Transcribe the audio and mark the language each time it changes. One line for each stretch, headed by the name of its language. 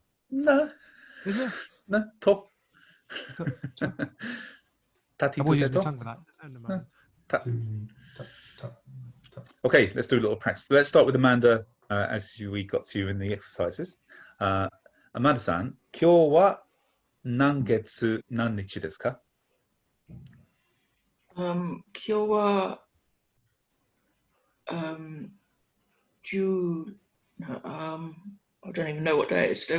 English: No. Isn't it? No. Top. Tati. I will use my tongue for that. Okay, let's do a little practice. Let's start with Amanda as we got to you in the exercises.
Japanese: Amanda-san, 今日は何月何日ですか? 今日は
English: I don't even know what day it is today.